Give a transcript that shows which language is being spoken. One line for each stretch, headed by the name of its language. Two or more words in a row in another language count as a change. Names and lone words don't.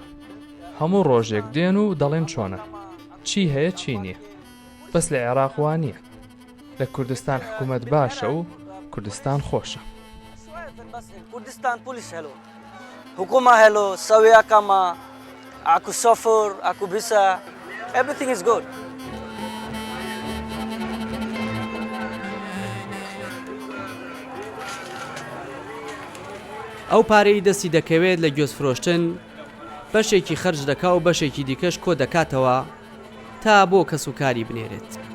Central Kurdish: هەموو ڕۆژێک دێن و دەڵێن چۆنە. چی هەیە چی نییە. بەس لە عێراق وان نییە. لە کوردستان حکوومەت باشە و کوردستان خۆشە.
Arabic: کوردستان پۆلیس هەلو حکومە هەلو سەویەکەمە ئاکو سۆفر ئاکو بیسە
English: everything is good.
Central Kurdish: ئەو پارەی دەستی دەکەوێت لە گوێز فرۆشتن بەشێکی خەرج دەکا و بەشێکی دیکەش کۆ دەکاتەوە تا بۆ کەسوکاری بنێرێت.